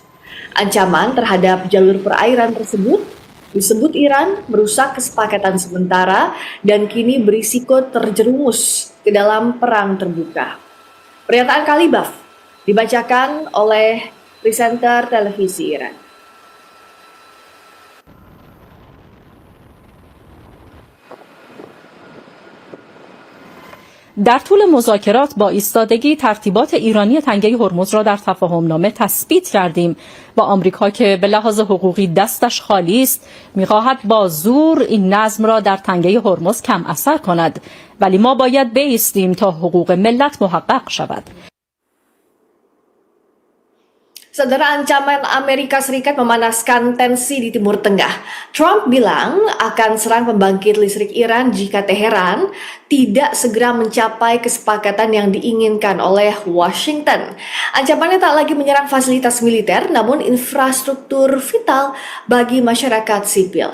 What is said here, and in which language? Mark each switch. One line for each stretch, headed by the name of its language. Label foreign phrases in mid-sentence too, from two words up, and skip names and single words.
Indonesian: Ancaman terhadap jalur perairan tersebut disebut Iran merusak kesepakatan sementara dan kini berisiko terjerumus ke dalam perang terbuka. Pernyataan Kalibaf dibacakan oleh presenter televisi Iran.
Persian: در طول مذاکرات با ایستادگی ترتیبات ایرانی تنگه هرمز را در تفاهمنامه تثبیت کردیم و آمریکا که به لحاظ حقوقی دستش خالی است می‌خواهد با زور این نظم را در تنگه هرمز کم اثر کند، ولی ما باید بایستیم تا حقوق ملت محقق شود.
Indonesian: Saudara, ancaman Amerika Serikat memanaskan tensi di Timur Tengah. Trump bilang akan serang pembangkit listrik Iran jika Teheran tidak segera mencapai kesepakatan yang diinginkan oleh Washington. Ancamannya tak lagi menyerang fasilitas militer, namun infrastruktur vital bagi masyarakat sipil.